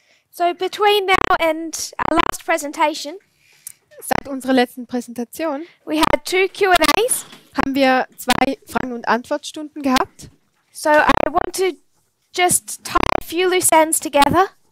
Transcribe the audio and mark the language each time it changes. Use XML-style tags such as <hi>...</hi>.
<en>So between now and our last presentation,</en> <de>Seit unserer letzten Präsentation</de> <en>we had 2 Q&As.</en> <de>haben wir 2 Fragen- und Antwortstunden gehabt.</de> <en>So I want to just tie a few loose ends together</en>